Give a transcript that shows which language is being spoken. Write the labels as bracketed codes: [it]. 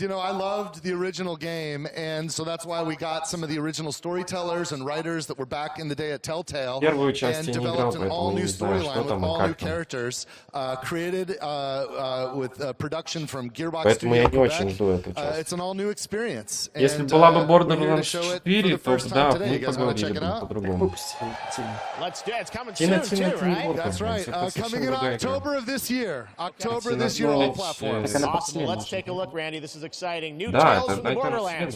[en] You know, I loved the original game, and so that's why we got some of the original storytellers and writers that were back in the day at Telltale and developed an all-new storyline with all new characters, created with production from Gearbox Studio Quebec. It's an all-new experience. [ru] Если была бы Borderlands 4, то да, мы поговорили бы по-другому. [en] Let's do it. It's coming soon, too, right? That's right. Coming in October of this year. October this year, all platforms. Awesome. Well, let's take a look, Randy. This is exciting. New Tales from the Borderlands.